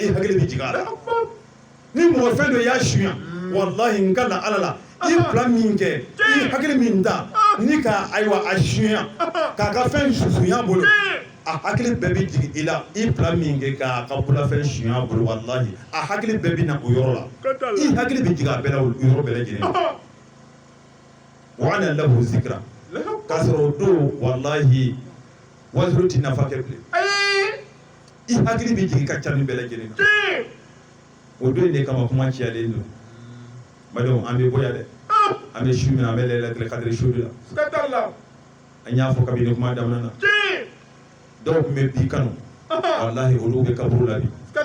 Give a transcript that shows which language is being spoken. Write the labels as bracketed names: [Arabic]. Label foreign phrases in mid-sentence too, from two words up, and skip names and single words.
[Bambara] i hakili bɛ jigin a la ni mɔgɔ fɛn dɔ y'a suɲɛ wallahi n ka na ala la i bila min kɛ i hakili min ta ni ka ayiwa a suɲɛ k'a ka fɛn susunya bolo a hakili bɛɛ bɛ jigin i la i bila min kɛ k'a ka bolofɛn suɲɛ bolo wallahi a hakili bɛɛ bɛ na o yɔrɔ la i hakili bɛ jigin a bɛɛ la o yɔrɔ bɛɛ lajɛlen na [Arabic] وأنى له الذكرى [Bambara] k'a sɔrɔ o don wallahi wazuru tɛ nafa kɛ bilen i hakili bɛ jigin ka ca ni bɛɛ lajɛlen na o don de kama kuma ciyalen don badenw an bɛ bɔ yan dɛ an bɛ su min na an bɛ [Arabic] ليلة القدر [Bambara] su de la an y'a fɔ kabini kuma daminɛ na dɔw tun bɛ bi kanu wallahi olu bɛ kaburu la bi